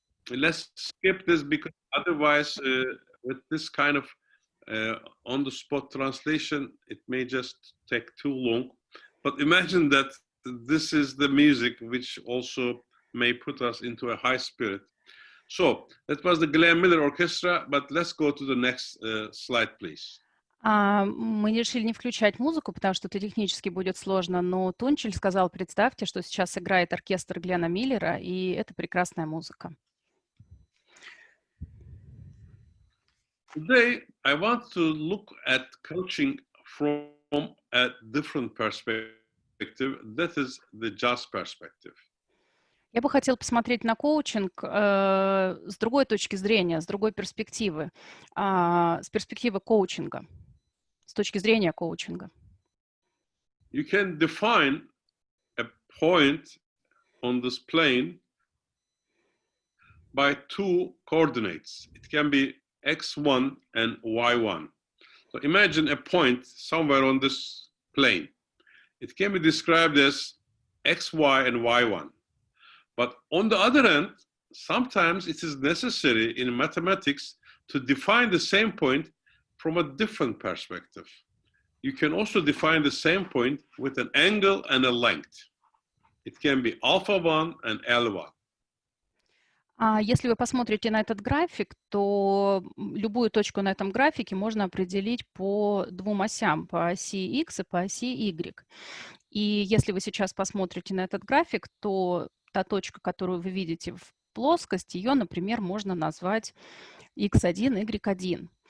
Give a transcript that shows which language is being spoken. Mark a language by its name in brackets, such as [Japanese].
[English] Let's skip this because otherwise with this kind of on-the-spot translation, it may just take too long. But imagine that this is the music which also may put us into a high spirit. So that was the Glenn Miller Orchestra, but let's go to the next slide, please. [Russian] Мы решили не включать музыку, потому что это технически будет сложно, но Тунчель сказал, представьте, что сейчас играет оркестр Глена Миллера, и это прекрасная музыка. [English] Today, I want to look at coaching from a different perspective. That is the jazz perspective. [Russian] Я бы хотела посмотреть на коучинг с другой точки зрения, с другой перспективы, с перспективы коучинга, с точки зрения коучинга. [English] You can define a point on this plane by two coordinates. It can be x1 and y1. So imagine a point somewhere on this plane. It can be described as xy and y1. But on the other hand, sometimes it is necessary in mathematics to define the same point from a different perspective. You can also define the same point with an angle and a length. It can be alpha 1 and L1. [Russian] Если вы посмотрите на этот график, то любую точку на этом графике можно определить по двум осям, по оси X и по оси Y. И если вы сейчас посмотрите на этот график, то та точка, которую вы видите в плоскости, ее, например, можно назвать x1, y1.